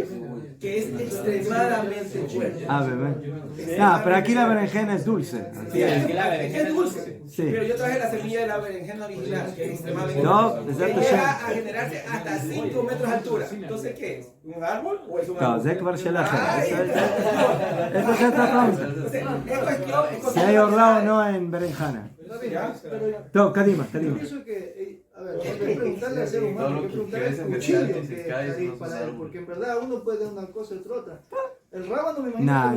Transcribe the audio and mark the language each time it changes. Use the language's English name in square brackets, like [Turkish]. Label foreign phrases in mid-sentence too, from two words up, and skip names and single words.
[Spanish] que es extremadamente fuerte. Ah, bebé. No, pero aquí la berenjena es dulce. Sí, es dulce. Sí. Pero yo traje la semilla de la berenjena original, que es extremadamente No, fuerte. desde Que que llega a generarse hasta 5 metros de altura. Entonces, ¿qué es? ¿Un árbol o es un árbol? No, [Hebrew] זה כבר שלכם. [Spanish] Ay, Eso ya está pronto. entonces, es cuestión- Si hay orlado, no en berenjena. No, Kadima, Yo Kadima. pienso que, a ver, hay que preguntarle al ser humano, hay que preguntarle al cuchillo que hay para él, porque en verdad uno puede una cosa y otra otra. El rábano me imagino que lo